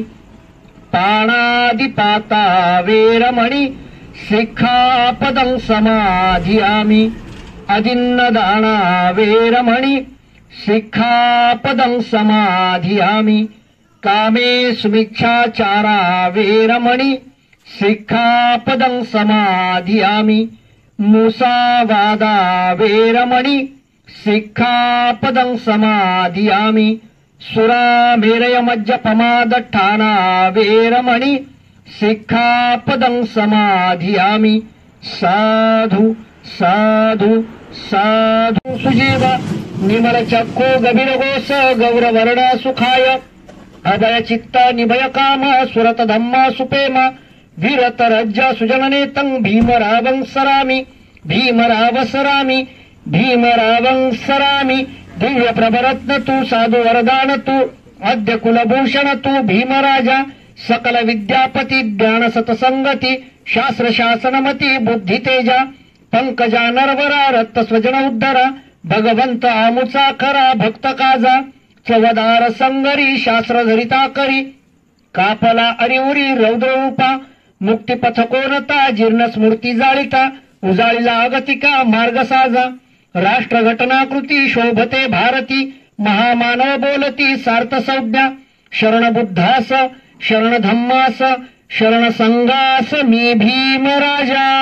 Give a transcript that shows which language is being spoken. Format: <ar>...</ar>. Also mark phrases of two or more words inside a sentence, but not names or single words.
<pi>पाणादिपाता वेरमणि शिक्षापदं समाधियामि अदिन्नदाना वेरमणि शिक्षापदं समाधियामि कामेषुमिच्छाचारा वेरमणि शिक्षापदं समाधियामि मुसावादा वेरमणि शिक्षापदं समाधियामि सुरामेरयमज्जपमादट्ठाना वेरमणि शिक्षापदं समाधियामि साधु साधु साधु</pi> <mr>सुजीव निर्मलचक्षु गभीरघोष गौरवर्ण सुखाय अभयचित्त निभयकाम सुरतधम्मा सुपेम वीरतरज्ज सुजननेतं भीमरावं सरामि भीमराव सरामि भीमरावं सरामि दिव्य प्रभरत्न तू साधु वरदान तू आद्य कुलभूषण तू भीमराजा सकल विद्यापती ज्ञान सतसंगती शास्त्र शासनमती बुद्धि तेजा पंकजा नरवरा रक्त स्वजन उद्धरा भगवंत आमुचा खरा भक्त काजा चवदार संगरी शास्त्र धरिता करी कापला अरिउरी रौद्र रूपा मुक्तिपथ कोणता जीर्ण स्मृती जाळिता उजाळीला अगतिका मार्ग साजा राष्ट्र घटनाकृती शोभते भारती महामानव बोलती सार्थ संज्ञा शरण बुद्धास शरण धम्मास शरण संघास मी भीमराजा।</mr>